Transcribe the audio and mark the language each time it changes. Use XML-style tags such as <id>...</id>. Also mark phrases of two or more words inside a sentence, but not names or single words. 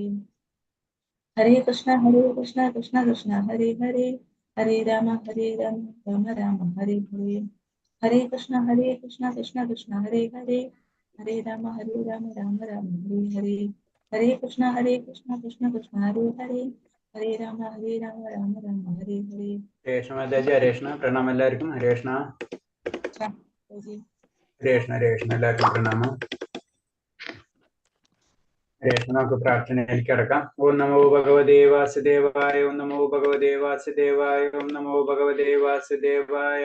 <sa>हरे कृष्ण कृष्ण कृष्ण हरे हरे, हरे राम राम राम हरे हरे। हरे कृष्ण कृष्ण कृष्ण हरे हरे, हरे राम राम राम हरे हरे। हरे कृष्ण कृष्ण कृष्ण हरे हरे, हरे राम राम राम हरे हरे।</sa> <ml>ഹരേ കൃഷ്ണ പ്രണാമം എല്ലാവർക്കും. ഹരേ കൃഷ്ണ ഹരേ കൃഷ്ണ ഹരേ കൃഷ്ണ എല്ലാവർക്കും പ്രണാമം. ഹരേ കൃഷ്ണ. നമുക്ക് പ്രാർത്ഥനയിലേക്ക് കിടക്കാം.</ml> <sa>ॐ नमो भगवते वासुदेवाय, ॐ नमो भगवते वासुदेवाय, ॐ नमो भगवते वासुदेवाय.</sa>